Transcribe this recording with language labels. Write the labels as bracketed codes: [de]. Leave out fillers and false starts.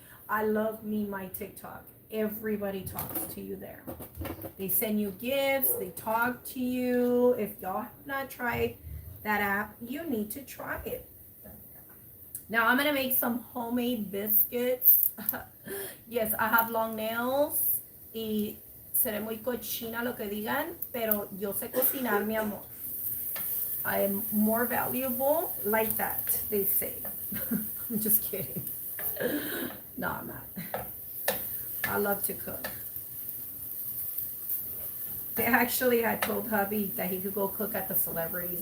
[en] I love me my TikTok. Everybody talks to you there. They send you gifts, they talk to you. If y'all have not tried that app, you need to try it. Now I'm going to make some homemade biscuits. Yes, I have long nails [es] y seré muy cochina lo que digan, pero yo sé cocinar, mi amor. [en] I am more valuable like that, they say. I'm just kidding. No, I'm not. I love to cook. They actually had told hubby that he could go cook at the celebrities.